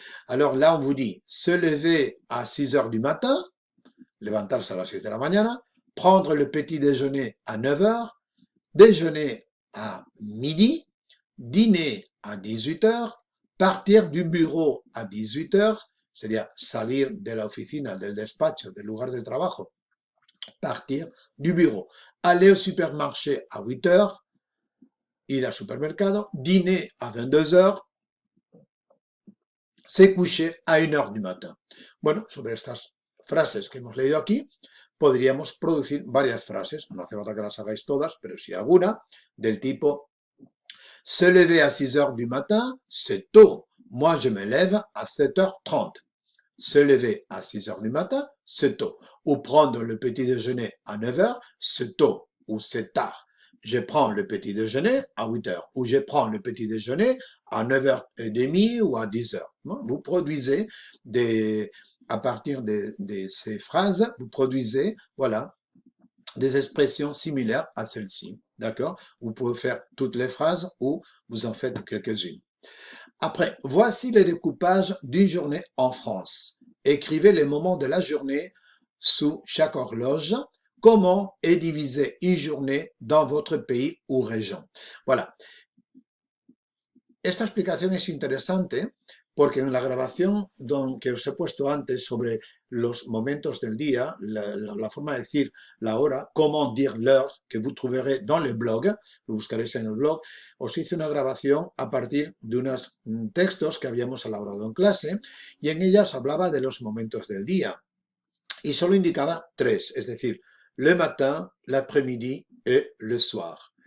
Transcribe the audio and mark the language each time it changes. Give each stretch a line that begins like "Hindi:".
French: Alors là, on vous dit se lever à 6 heures du matin,
Spanish: levantarse a las 6 de la mañana,
French: prendre le petit déjeuner à 9 heures, déjeuner à midi, dîner à 18 heures, partir du bureau à 18 heures,
Spanish: sería salir de la oficina, del despacho, del lugar de trabajo,
French: partir du bureau, aller au supermarché à 8 heures,
Spanish: ir al supermercado,
French: dîner à 22 heures, se coucher à 1 heure du matin.
Spanish: Bueno, sobre estas frases que hemos leído aquí, podríamos producir varias frases, no hace falta que las hagáis todas, pero sí alguna, del tipo
French: se lever à 6 heures du matin, c'est tôt. Moi, je me lève à 7h30. Se lever à 6 heures du matin, c'est tôt. Ou prendre le petit déjeuner à 9 heures, c'est tôt ou c'est tard. Je prends le petit déjeuner à 8 heures ou je prends le petit déjeuner à 9h30 ou à 10 heures. Vous produisez à partir de ces phrases, vous produisez, voilà, des expressions similaires à celle-ci. D'accord? Vous pouvez faire toutes les phrases ou vous en faites quelques-unes. Après, voici le découpage d'une journée en France. Écrivez les moments de la journée sous chaque horloge. Comment est divisée une journée dans votre pays ou région? Voilà.
Spanish: Esta explicación es interesante porque en la grabación que os he puesto antes sobre los momentos del día, la forma de decir la hora,
French: comment dire l'heure, que vous trouverez dans le blog,
Spanish: lo buscaréis en el blog, os hice una grabación a partir de unos textos que habíamos elaborado en clase y en ellas hablaba de los momentos del día y solo indicaba tres, es decir,
French: le matin, l'après-midi et le soir.